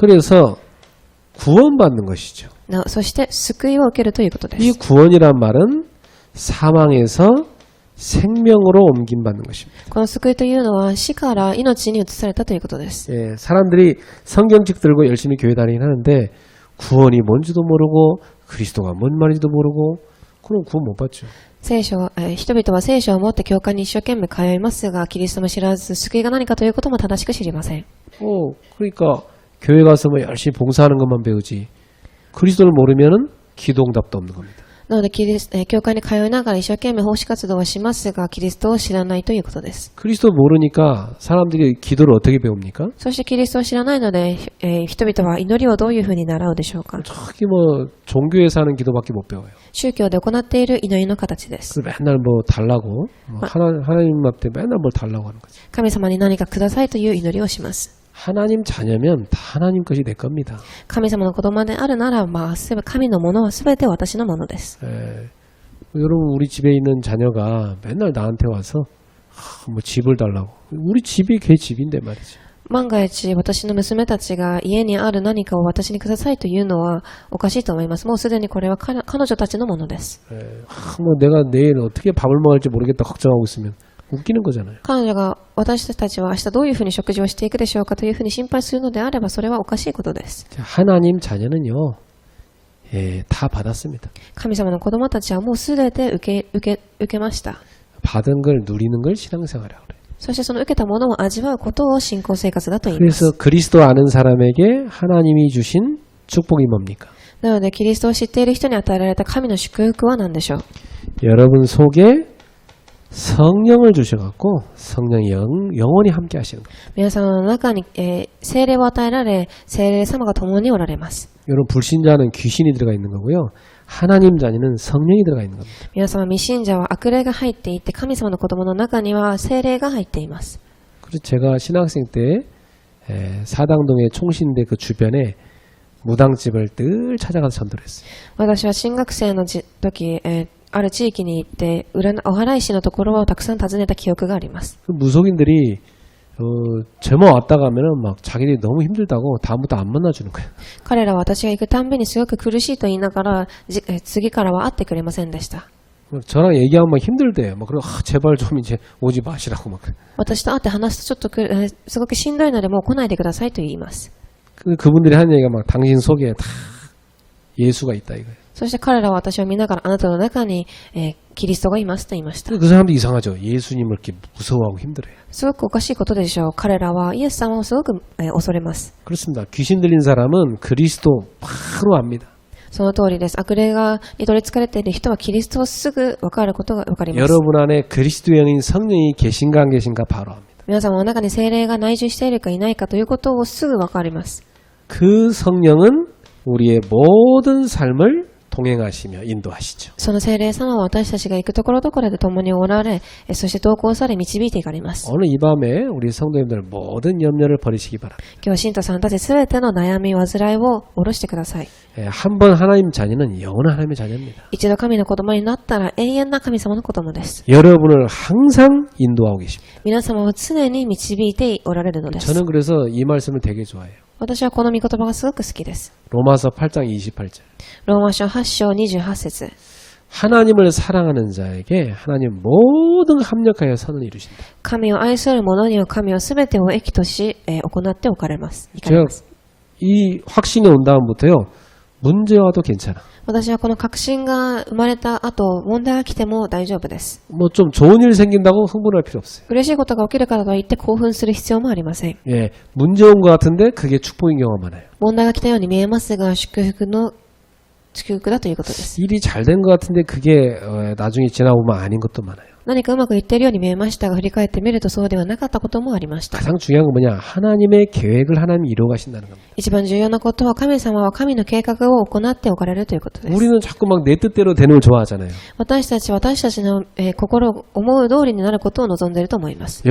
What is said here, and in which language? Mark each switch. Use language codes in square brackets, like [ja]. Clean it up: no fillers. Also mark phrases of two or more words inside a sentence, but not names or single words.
[ko] 그래서 구원받는 것이죠. [ja] そして救いを受けるということで [ko] 이 [ja] す。 [ko] 구원이란 말은 사망에서 생명으로 옮김받는 것입니다. [ja] この救いというのは死から命に移されたということです。 [ko] 예, 사람들이 성경책 들고 열심히 교회 다니긴 하는데 구원이 뭔지도 모르고 그리스도가 뭔 말인지도 모르고 그럼 구원 못 받죠. [ja] 人々は聖書を持って教会に一生懸命通いますが、キリストも知らず、救いが何かということも正しく知りません。 [ko] 그러니까 교회 가서 뭐 열심히 봉사하는 것만 배우지 그리스도를 모르면은 기도응답도 없는 겁니다. [ja] なので教会に通いながら一生懸命奉仕活動はしますが、キリストを知らないということです。 [ko] 그리스도 모르니까 사람들이 기도를 어떻게 배웁니까? [ja] そしてキリストを知らないので、人々は祈りをどういうふうに習うでしょうか。 [ko] 저기 뭐 종교에서 하는 기도밖에 못 배워요. [ja] 宗教で行っている祈りの形です。 [ko] 맨날 뭐 달라고 하나님 앞에 맨날 뭘 달라고 하는 거지. [ja] 神様に何かくださいという祈りをします。 [ko] 하나님 자녀면 다 하나님 것이 될 겁니다. [ja] 神様の子供であるなら、神のものはすべて私のものです。 [ko] 여러분 우리 집에 있는 자녀가 맨날 나한테 와서 뭐 집을 달라고. 우리 집이 걔 집인데 말이죠. [ja] 万が一私の娘たちが家にある何かを私にくださいというのはおかしいと思います。もうすでにこれは彼女たちのものです。 [ko] 뭐 내가 내일 어떻게 밥을 먹을지 모르겠다 걱정하고 있으면 웃기는 거잖아요. [ja] 彼女が私たちは明日どういうふうに食事をしていくでしょうかというふうに心配するのであれば、それはおかしいことです。 [ko] 하나님 자녀는요, 다 받았습니다. [ja] 神様の子供たちはもうすべて受けました。 [ko] 받은 걸 누리는 걸 신앙생활이라고 그래요. [ja] そしてその受けたものを味わうことを信仰生活だと言います。 [ko] 그래서 그리스도 아는 사람에게 하나님이 주신 축복이 뭡니까? [ja] なのでキリストを知っている人に与えられた神の祝福は何でしょう。 [ko] 여러분 속에 성령을 주셔갖고 성령이 영원히 함께 하시는 거예요. [ja] 皆様の中に、聖霊を与えられ、聖霊様が共におられます。 [ko] 여러분 불신자는 귀신이 들어가 있는 거고요. 하나님 자녀는 성령이 들어가 있는 겁니다. [ja] 皆様未信者は悪霊が入っていて、神様の子供の中には聖霊が入っています。 [ko] 그래서 제가 신학생 때 사당동의 총신대 그 주변에 무당집을 늘 찾아가서 전도를 했어요. [ja] 私は進学生の時、ある地域に行ってお祓い師のところをたくさん訪ねた記憶があります。 [ko] 그 무속인들이 제모 왔다 가면은 막 자기들이 너무 힘들다고 다음부터 안 만나주는 거예요. [ja] 彼らは私が行くたんびにすごく苦しいと言いながら、次からは会ってくれませんでした。 [ko] 저랑 얘기하면 막 힘들대요. 막 그래 제발 좀 이제 오지 마시라고 막. [ja] 私と会って話すとちょっとすごくしんどいのでもう来ないでくださいと言います。 [ko] 그분들이 하는 얘기가 막 당신 속에 다 예수가 있다 이거예요. [ja] そして彼らは私を見ながらあなたの中に、キリストがいますと言いました。 [ko] 그 사람도 이상하죠. 예수님을 이렇게 무서워하고 힘들어요. [ja] すごくおかしいことでしょう。彼らはイエス様をすごく、恐れます。 [ko] 그렇습니다. 귀신 들린 사람은 그리스도 바로 압니다. [ja] その通りです。悪霊に取り憑かれている人はキリストをすぐ分かることが分かります。 [ko] 여러분 안에 그리스도의 영인 성령이 계신가 안 계신가 바로 압니다. [ja] 皆様の中に聖霊が内住しているかいないかということをすぐ分かります。 [ko] 그 성령은 우리의 모든 삶을 동행하시며 인도하시죠. [ja] その聖霊様は私たちが行くところどころで共におられ、そして同行され導いていかれます。 [ko] 오늘 이 밤에 우리 성도님들 모든 염려를 버리시기 바랍니다. [ja] 今日は信徒さんたちすべての悩み、煩いを下ろしてください。 [ko] 한 번 하나님 자녀는 영원한 하나님의 자녀입니다. [ja] 一度神の子供になったら永遠な神様の子供です。 [ko] 여러분을 항상 인도하고 계십니다. [ja] 皆様は常に導いておられるのです。 [ko] 저는 그래서 이 말씀을 되게 좋아해요. [ja] 私はこの御言葉がすごく好きです。 [ko] 로마서 8장 28절. [ja] ローマ書8章28節。 [ko] 하나님을 사랑하는 자에게 하나님 모든 합력하여 선을 이루신다. [ja] 神を愛する者には神はすべてを益とし、行っておかれます。行かれ [ko] 제가 [ja] ます。 [ko] 이 확신이 온 다음부터요. 문제 와도 괜찮아. [ja] 私はこの確信が生まれた後、問題が来ても大丈夫です。 [ko] 뭐 좀 좋은 일 생긴다고 흥분할 필요 없어요. [ja] 嬉しいことが起きるからといって興奮する必要もありません。 [ko] 예, 문제 온 것 같은데 그게 축복인 경우가 많아요. [ja] 問題が来たように見えますが、祝福だということです。 [ko] 일이 잘 된 것 같은데 그게 나중에 지나보면 아닌 것도 많아요. [ja] 何かうまくいっているように見えましたが、振り返ってみるとそうではなかったこともありました。 [ko] 가장 중요한 건 뭐냐? 하나님의 계획을 하나님이 이루어 가신다는 겁니다. [ja] 一番重要なことは神様は神の計画を行っておかれるということです。 [ko] 우리는 자꾸 막 내 뜻대로 되는 걸 좋아하잖아요. [ja] 私たちの、心を思う通りになることを望んでいると思います。